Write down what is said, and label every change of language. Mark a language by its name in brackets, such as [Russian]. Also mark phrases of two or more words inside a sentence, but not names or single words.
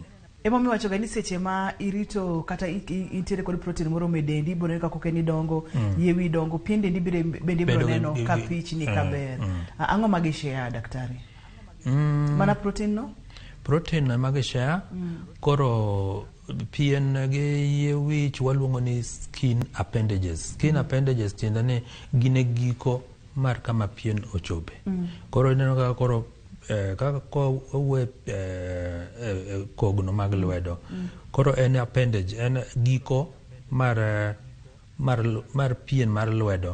[Luo (Kenya and Tanzania)] Emomiyo wacho ga ni seche ma irito kata intiere kod protein moro me dendi, biro neno ka kokeni dongo, yewi dongo, pien dendi bende biro neno ka pichni ka ber. Ang'o ma gishare daktari? Mana protein no? Protein mag share, koro pien gi yie wich waluongo ni [English] skin appendages. Skin appendages [Luo (Kenya and Tanzania)] tiende ni gine giko mar kama pien ochope. Koro ineno kaka koro kaka uwe kogno mag lwedo. Koro en appendage, en giko mar pien mar lwedo.